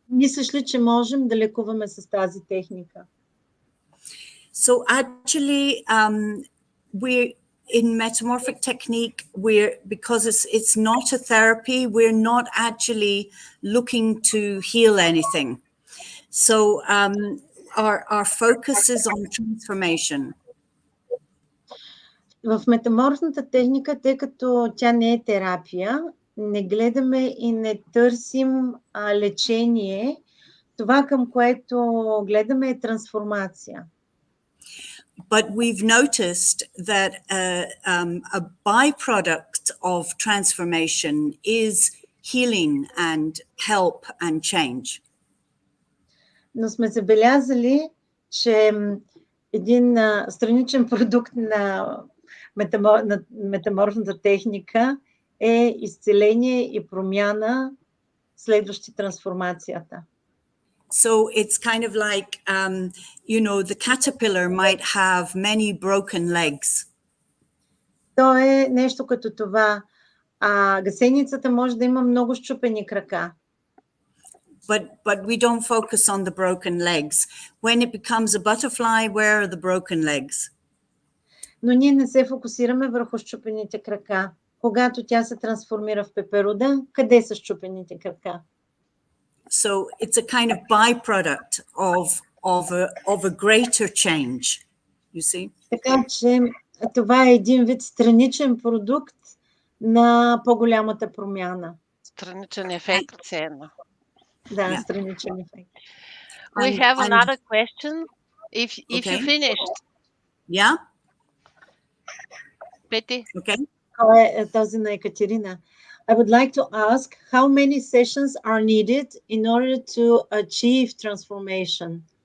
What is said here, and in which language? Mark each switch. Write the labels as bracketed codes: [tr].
[bg] Мислиш ли, че можем да лекуваме с тази техника? [en] So actually, we're in metamorphic technique, because it's not a therapy, we're not actually looking to heal anything. So our focus is on transformation. [bg] В метаморфната техника, тъй като тя не е терапия, не гледаме и не търсим лечение. Това, към което гледаме, е трансформация. [en] But we've noticed that a byproduct of transformation is healing and help and change. [bg] Но сме забелязали, че един страничен продукт на метаморфната техника е изцеление и промяна, следващи трансформацията. [en] So it's kind of like, you know, the caterpillar might have many broken legs. [bg] То е нещо като това. Гасеницата може да има много счупени крака. [en] But we don't focus on the broken legs. When it becomes a butterfly, where are the broken legs? [bg] Но ние не се фокусираме върху счупените крака. Когато тя се трансформира в пеперуда, къде са счупените крака? [en] So it's a kind of byproduct of a greater change. You see? [bg] Така че това е един вид страничен продукт на по-голямата промяна. Страничен ефект, ценно. Да, страничен ефект. [en] We have another question. If you finished. Yeah. [bg] Пети. [en] Okay. [bg] Кой е този на Екатерина? [en] I would like to ask how many sessions are needed in order to achieve transformation?